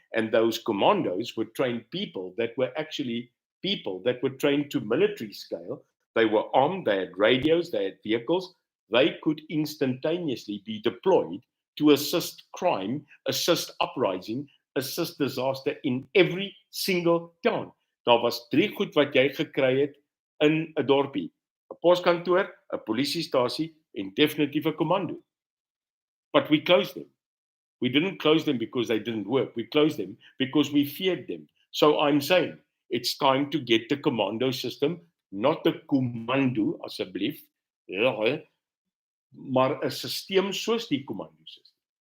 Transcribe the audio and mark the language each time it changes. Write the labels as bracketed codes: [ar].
[en] And those commandos were trained people that were actually people that were trained to military scale. They were armed, they had radios, they had vehicles. They could instantaneously be deployed to assist crime, assist uprising, assist disaster in every single town. [af] Daar was 3 goed wat jy gekry het in 'n dorpie. 'n Poskantoor, 'n polisiestasie en definitief 'n commando. [en] But we closed them. We didn't close them because they didn't work. We closed them because we feared them. So I'm saying it's time to get the commando system, not the commando, [af] asseblief, maar 'n systeem soos die commando system.